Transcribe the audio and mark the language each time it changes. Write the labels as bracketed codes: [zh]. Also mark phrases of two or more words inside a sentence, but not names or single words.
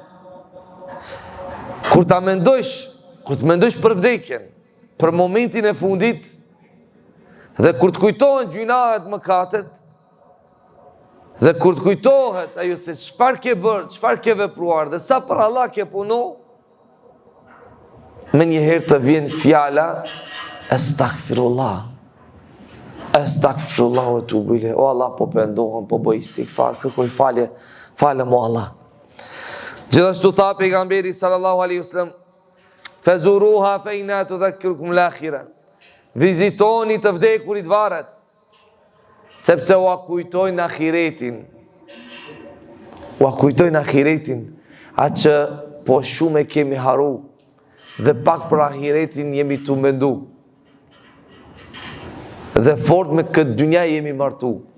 [sq] Kur të mendojsh për vdekjen, për momentin e fundit, dhe kur të kujtohen gjynahet mëkatet, dhe kur të kujtohet ajo se çfarë ke bërë, çfarë ke vepruar dhe sa për Allah ke punu, me njëherë të vjen fjala Astaghfirullah. [ar] أستغفر الله وتوبوا إليه. [sq] O Allah, po pendohem, po bëj istighfar, kërkoj falje, falem o Allah. Gjithashtu tha pejgamberi [ar] صلى الله عليه وسلم, فزوروها فإن تذكركم الآخرة. [sq] Vizitoni të vdekurit varet, sepse ua kujtojnë ahiretin. Ua kujtojnë ahiretin, atë që po shumë e kemi haru, dhe pak për ahiretin jemi të mendu. Dhe fort me këtë dynja jemi martu.